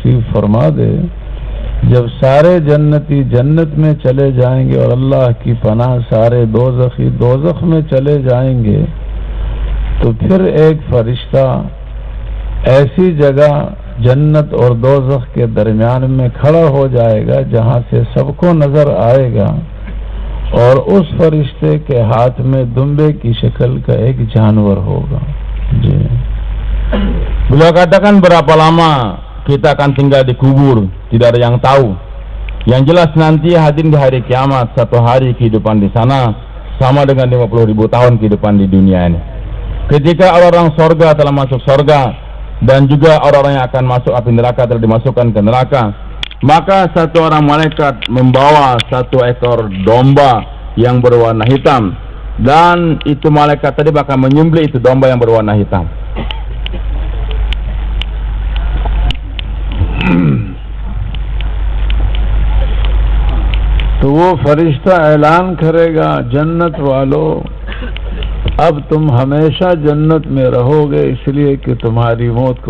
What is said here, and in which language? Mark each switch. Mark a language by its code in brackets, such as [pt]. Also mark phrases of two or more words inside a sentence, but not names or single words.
[hi] दाखिला नसीब फरमा दे, जब सारे जन्नती जन्नत में चले जाएंगे और अल्लाह की पनाह सारे दोज़खी दोज़ख में चले जाएंगे, तो फिर एक फरिश्ता ऐसी जगह जन्नत और दोज़ख के दरमियान में खड़ा हो जाएगा जहां से सबको नजर आएगा, और उस फरिश्ते के हाथ में दुम्बे की शक्ल का एक जानवर होगा। जी, [id] beliau katakan berapa lama kita akan tinggal di kubur, tidak ada yang tahu. Yang jelas nanti hadirin di hari kiamat, satu hari kehidupan di sana sama dengan 50.000 tahun kehidupan di dunia ini. Ketika orang-orang sorga telah masuk sorga dan juga orang-orang yang akan masuk api neraka telah dimasukkan ke neraka, maka satu orang malaikat membawa satu ekor domba yang berwarna hitam, dan itu malaikat tadi bakal menyembelih itu domba yang berwarna hitam. [hi] तो वो फरिश्ता ऐलान करेगा, जन्नत वालों, अब तुम हमेशा जन्नत में रहोगे इसलिए कि तुम्हारी मौत को।